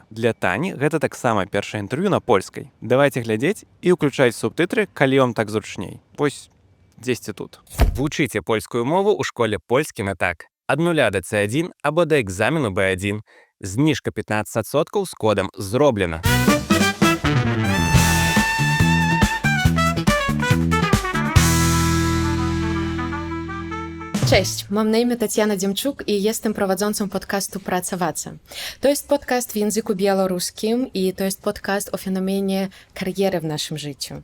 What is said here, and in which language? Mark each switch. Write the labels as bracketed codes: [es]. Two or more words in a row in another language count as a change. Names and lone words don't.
[be] Для Тані гэта таксама першае інтэрв'ю на польскай. Давайце глядзець і ўключаць субтытры, калі вам так зручней. Вось дзесьці тут. Вучыце польскую мову ў школе польскі на так. Ад 0 до C1 або да экзамену B1. Зніжка 15% з кодам «Зроблена». [pl] Cześć, mam na imię Tatiana Dziemczuk i jestem prowadzącą podcastu Pracowaca. To jest podcast w języku białoruskim i to jest podcast o fenomenie kariery w naszym życiu.